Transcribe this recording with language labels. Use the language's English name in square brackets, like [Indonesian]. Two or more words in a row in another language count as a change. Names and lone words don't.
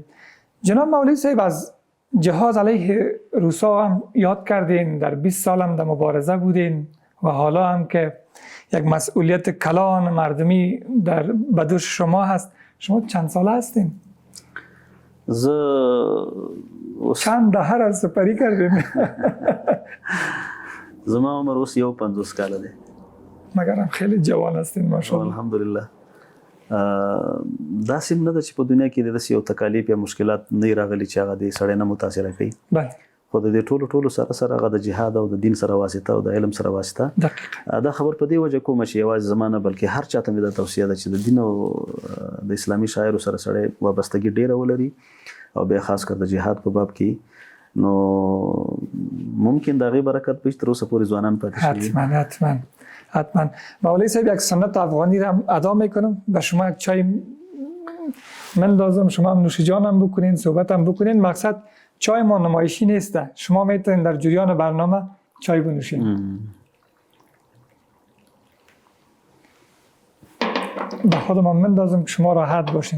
[Persian] جناب مولوی صاحب از جهاد علیه روسا هم یاد کردین، در 20 سال هم در مبارزه بودین و حالا هم که یک مسئولیت کلان مردمی در بدوش شما هست. شما چند ساله هستین؟ چند دهه را سپری کردین؟ [Pashto] زما عمر اوس 51 کاله دی. [Persian] مگر هم خیلی جوان هستین ماشاءالله. [Pashto] الحمدلله. داسې نه ده چې په دنیا کې داسې یو تکالیف یا مشکلات نه راغلي چې هغه د سړی نه متاثره کوي. [Persian] بله. [Pashto] خو د دې ټولو سره هغه د جهاد او د دین سره واسطه او د علم سره واسطه. [Persian] دقیقاً. [Pashto] دا خبر په دې وجه کوم چې یوازې زما نه بلکې هر چاته مې دا توصیه ده چې د دین او د اسلامي شاعرو سره سړی وابستګي ډېره ولري او بیا خاص کر د جهاد په باب کې نو ممکن د هغې برکت به تر اوسه پورې ځوانان پاتې شي. [Persian] حتما. مولوی صاحب یک سنت افغانی را ادا میکنم، به شما یک چای مندازم، شما هم نوش جانم بکنین، صحبت هم بکنین. مقصد چای ما نمایشی نیسته، شما میتونین در جریان برنامه چای بنوشین. به خودم هم مندازم که شما راحت باشین.